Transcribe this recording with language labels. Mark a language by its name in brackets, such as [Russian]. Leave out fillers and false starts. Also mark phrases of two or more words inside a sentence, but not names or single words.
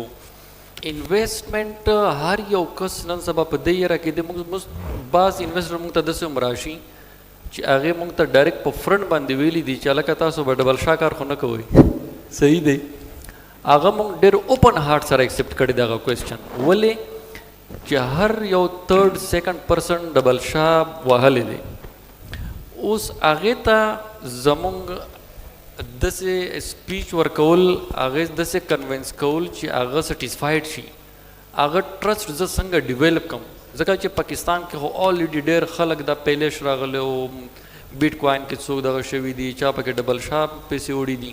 [Pashto] انویسټمنټ هر یو کس نن سبا په دې یاره کې دی. مونږ بعض انویسټر مونږ ته داسې هم راشي چې هغې مونږ ته ډایرکټ په فرنټ باندې ویلي دي چې هلکه تاسو به ډبل شا کار خو نه کوئ. صحیح دی. هغه مونږ ډېر [English] open heart [Pashto] سره ایکسپټ کړی دی هغه کوېسچن. ولې چې هر یو 3rd 2nd پرسن ډبل شا وهلی دی. اوس هغې ته زمونږ داسې سپیچ ورکول، هغې داسې کنوینس کول چې هغه سټیسفاید شي، هغه ټرسټ زه څنګه ډیولپ کړم. ځکه چې پاکستان کې خو آلریډي ډېر خلک دا پیلیش راغلی او بیټ کوین کې څوک دغه شوي دي، چا پکې ډبل شا پیسې وړي دي.